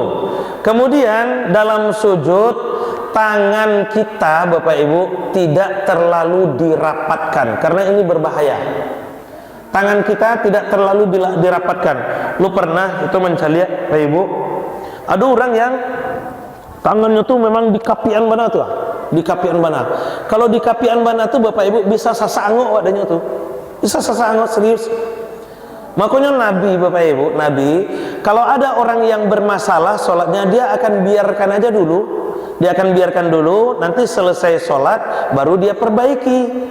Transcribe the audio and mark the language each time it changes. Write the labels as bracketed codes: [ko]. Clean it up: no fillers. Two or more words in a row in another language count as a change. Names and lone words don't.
[id] Kemudian dalam sujud, tangan kita Bapak Ibu tidak terlalu dirapatkan, karena ini berbahaya. Tangan kita tidak terlalu dirapatkan. Lu pernah itu mencari Bapak Ibu, ada orang yang tangannya tuh memang [min] di kapian bana tuh, di kapian bana. [id] Kalau [min] di kapian bana tuh [id] Bapak Ibu bisa [min] sasangok wadahnya tuh, [id] bisa sasangok serius. Makanya Nabi, Bapak Ibu, Nabi, kalau ada orang yang bermasalah sholatnya, dia akan biarkan aja dulu. Dia akan biarkan dulu, nanti selesai sholat, baru dia perbaiki.